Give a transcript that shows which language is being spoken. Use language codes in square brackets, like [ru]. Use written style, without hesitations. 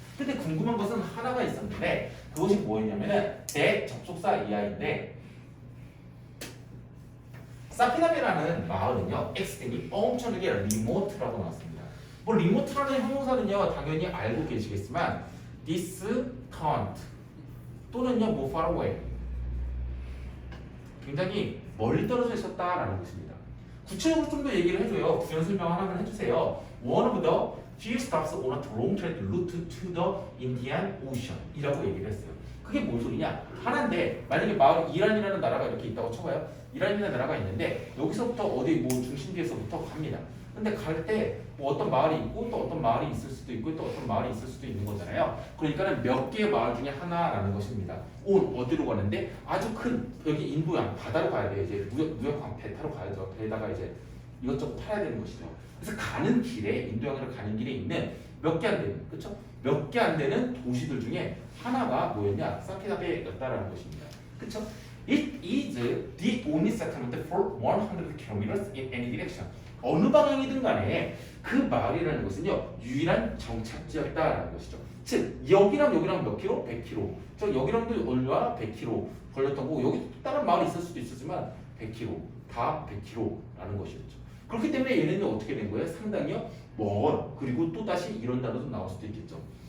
[ko] 근데 궁금한 것은 하나가 있었는데 그것이 뭐였냐면은 내 접속사 이하인데 사피나베라는 마을은요 엑스텐이 엄청나게 리모트라고 나왔습니다. 뭐 리모트라는 형용사는요 당연히 알고 계시겠지만 distant 또는요 뭐 far away 굉장히 멀리 떨어져 있었다라는 것입니다. 구체적으로 좀 더 얘기를 해줘요. 구현 설명 하나만 해주세요. [en] One of the few stops on a long trade route to the Indian Ocean [ko] 이라고 얘기를 했어요. 그게 뭔 소리냐? 하나인데 만약에 마을 이란이라는 나라가 이렇게 있다고 쳐봐요. 이란이라는 나라가 있는데 여기서부터 어디 뭐 중심지에서부터 갑니다. 근데 갈 때 뭐 어떤 마을이 있고 또 어떤 마을이 있을 수도 있고 또 어떤 마을이 있을 수도 있는 거잖아요. 그러니까는 몇 개의 마을 중에 하나라는 것입니다. 어디로 가는데 아주 큰 여기 인도양 바다로 가야 돼요. 이제 무역항 배 타러 가야죠. 배에다가 이제 이것저것 팔아야 되는 것이죠. 그래서 가는 길에 인도양으로 가는 길에 있는 몇 개 안 되는 그렇죠? 몇 개 안 되는 도시들 중에 하나가 뭐였냐? 사키다베였다라는 것입니다. 그렇죠? [en] It is the only settlement for 100 kilometers in any direction. [ko] 어느 방향이든 간에 그 마을이라는 것은요 유일한 정착지였다라는 것이죠. 즉 여기랑 여기랑 몇 킬로? 100km. 저 여기랑도 얼마? 100km 걸렸던 거고 여기 다른 마을이 있을 수도 있었지만 100km 다 100km라는 것이었죠. 그렇기 때문에 얘네는 어떻게 된 거예요? 상당히요 먼 그리고 또 다시 이런 단어도 나올 수도 있겠죠.